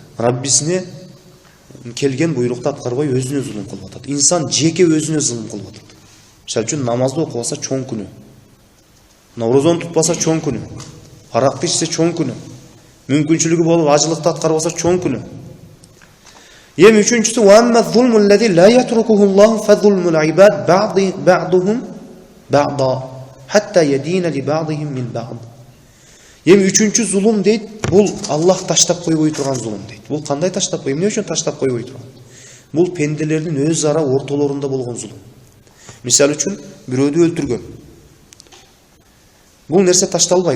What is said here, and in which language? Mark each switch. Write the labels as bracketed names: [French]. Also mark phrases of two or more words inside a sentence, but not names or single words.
[Kyrgyz] Раббисине келген буйрукту аткарбай өзүнө зулум кылып атат. Инсан жеке өзүнө зулум кылып атат. Мисалы үчүн намазды окубаса чоң күнөө. Орозону тутпаса чоң күнөө. Аракты ичсе чоң күнөө. Мүмкүнчүлүгү болуп ажылыкты аткарбаса чоң күнөө. Эми үчүнчүсү [Arabic] وأما الظلم الذي لا يتركه الله فظلم العباد بعضهم بعضا حتى يدين لبعضهم من بعض. [Kyrgyz] Эми үчүнчү зулум дейт, бул Аллах таштап койбой турган зулум дейт. Бул кандай таштап койбой? Эмне үчүн таштап койбой турган? Бул пенделердин өз ара ортолорунда болгон зулум. Мисалы үчүн бирөөдү өлтүргөн. Бул нерсе ташталбайт.